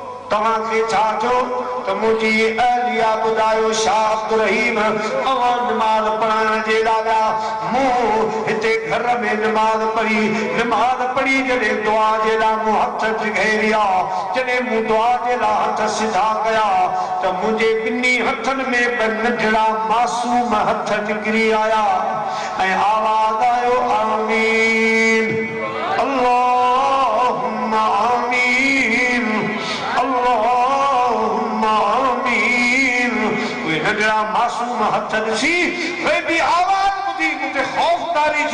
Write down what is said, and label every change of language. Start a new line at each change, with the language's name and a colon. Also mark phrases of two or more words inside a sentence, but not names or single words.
Sindhi: तव्हां खे छा थियो त मुंहिंजी अहलिया ॿुधायो शाह अब्दुल रहीम अवां नमाज़ पढ़ाइण जे लाइ मूं हिते घर में नमाज़ पढ़ी जॾहिं दुआ जे लाइ मूं हथ घेरिया जॾहिं मूं दुआ जे लाइ हथ सिधा कया त मुंहिंजे ॿिन्ही हथनि में ॿ नंढड़ा मासूम हथ निकिरी आया ऐं आवाज़ आयो आमीन
Arabic: اللهم آمين اللهم آمين
Sindhi: उहे नंढड़ा मासूम हथ ॾिसी वे बि आवाज़ ॿुधी मूंखे ख़ौफ़ तारी थी